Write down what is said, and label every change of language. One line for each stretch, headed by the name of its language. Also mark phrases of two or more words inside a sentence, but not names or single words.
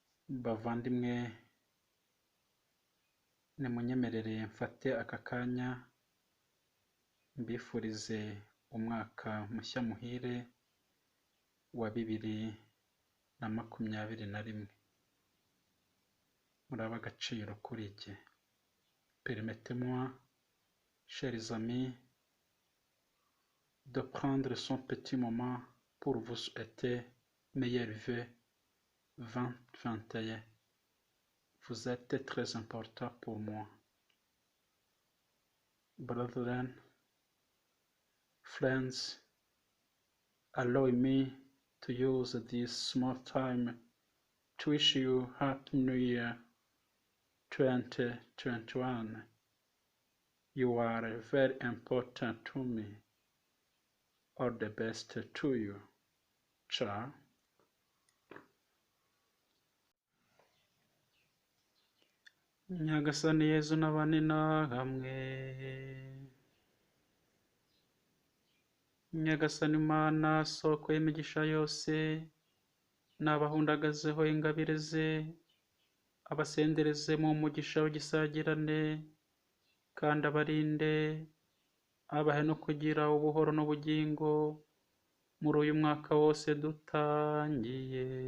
Kinyarwanda: Bavandimwe, nimunyemerere mfate aka kanya mbifurize umwaka mushya muhire wa 2021. Muri ab'agaciro kuri jye.
French: Permettez-moi, chers amis, de prendre son petit moment pour vous souhaiter meilleurs vœux 2021. Vous êtes très important pour moi.
English: Brethren, friends, allow me to use this small time to wish you Happy New Year 2021. You are very important to me. All the best to you. Ciao.
Kinyarwanda: Nyagasani Yezu n'abane hamwe. Nyagasani Mana soko y'imigisha yose, n'abahundagazeho ingabire ze, abasendereze mu mugisha w'igisagirane, kandi abarinde, abahe no kugira ubuhoro n'ubugingo muri uyu mwaka wose dutangiye.